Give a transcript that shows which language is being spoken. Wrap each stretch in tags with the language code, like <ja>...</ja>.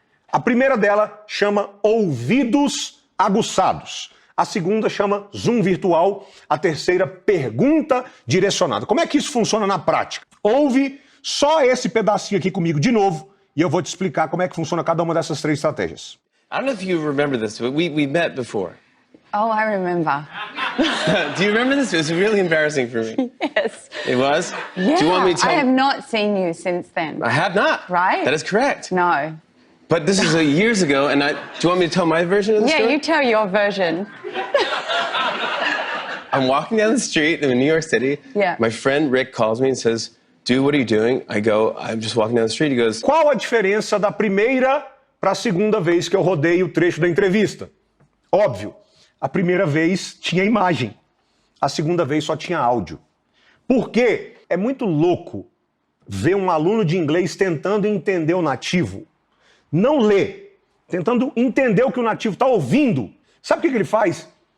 <pt>A primeira dela chama ouvidos aguçados. A segunda chama zoom virtual. A terceira, pergunta direcionada. Como é que isso funciona na prática? Ouve só esse pedacinho aqui comigo de novo e eu vou te explicar como é que funciona cada uma dessas 3 estratégias.</pt> <en>I don't know if you remember this, but we met before. Oh, I remember. Do you remember this? It was really embarrassing for me. Yes. It was? Yeah. Do you want me to tell... I have not seen you since then. I have not. Right? That is correct. No. But this is years ago, and do you want me to tell my version of the story? Yeah, you tell your version. I'm walking down the street in New York City. Yeah. My friend Rick calls me and says, "Dude, what are you doing?" I go, "I'm just walking down the street." He goes,</en> <pt>Qual a diferença da primeira para a segunda vez que eu rodei o trecho da entrevista? Óbvio, a primeira vez tinha imagem, a segunda vez só tinha áudio. Por quê? É muito louco ver um aluno de inglês tentando entender o nativo, não ler, tentando entender o que o nativo está ouvindo. Sabe o que ele faz?</pt>